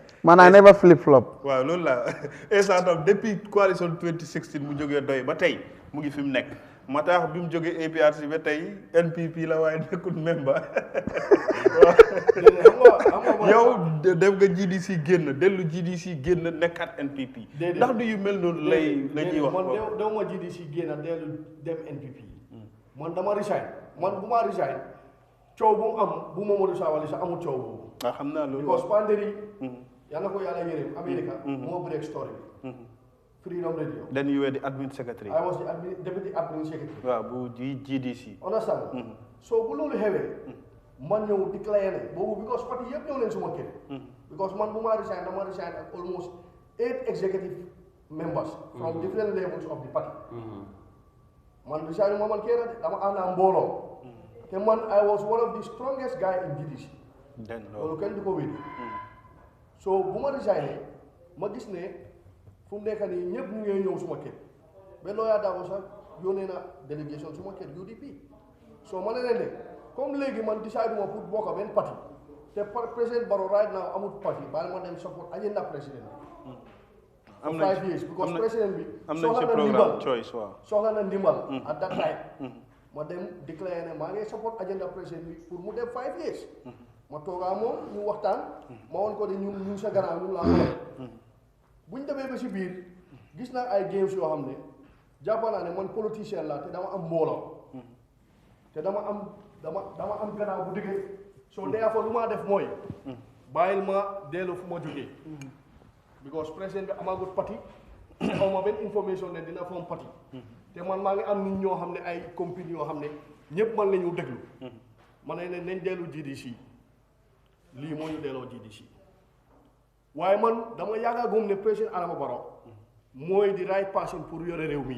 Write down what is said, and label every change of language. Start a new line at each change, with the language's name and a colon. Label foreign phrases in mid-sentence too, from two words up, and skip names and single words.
English: man I never flip flop.
Wolof: waaw loolu la Essa tam
French: depuis coalition
Wolof: 2016 mu jógee doy ba tey mu ngi fi mu nekk ma tax bi mu jógee APRC ba tey NPP la waaye nekkul membre yow dem nga GDC génn dellu GDC génn nekkaat NPP. ndax du yu mel noonu lay la ñuy wax. man dew ma GDC génn dellu dem NPP. man dama resign man bu ma resign coow bu mu am bu Momodou Sabally sax amul coow boobu. xam naa loolu. because pandéri yal na ko yàlla yërëm America moo
English: break story
Wolof: bi. Freedom Radio.
English: Then you were the admin secretary. I was the deputy admin secretary.
Wolof: waaw bu GDC.
English: understand. so
Wolof: bu loolu xewee. man ñëw déclaré ne boobu because parti yëpp ñëw leen suma kër. because man bu ma resign dama resign ak
English: almost 8 executive members. from different levels of the party.
Wolof: man resign ma man kenn dama ànd ak mbooloo. te man
English: I was one of the strongest guy in GDC.
Wolof: loolu kenn du ko wéddi. so bu ma resigné ma gis ne fu mu nekk nii ñëpp ñu ngi ñëw suma kër ba looyaa daaw sax yónnee na délégation suma kër UDP so ma ne leen ne comme léegi man décidé ma pour bokk benn parti te président Barrow
English: right now
Wolof: amul parti baal ma dem support agenda président bi. am na
English: 5 years because
Wolof: président bi. am nañ ci programme choice waaw. soxla na ndimbal.
English: at that time.
Wolof: ma dem déclaré ne maa ngi support agenda président bi pour mu dem 5 years. ma toogaa moom ñu waxtaan. ma woon ko de ñun sa gannaaw ñu laa ko bu ñu demee ba si biir gis naa ay games yoo xam ne jàpp naa ne man politicien la te dama am mbooloo te dama am gannaaw bu dëgg soo dee fa lu maa def mooy bàyyil ma dellu fu ma jógee because président bi amagut parti xaw ma benn information ne dina form parti te man maa ngi am nit ñoo xam ne ay compagnie yoo xam ne ñëpp man la ñu déglu ma ne ne nañ dellu GDC lii moo ñu delloo GDC waaye man dama yàgg a gëm ne président Adama Barrow mooy di
English: right person
Wolof: pour yore réew mi.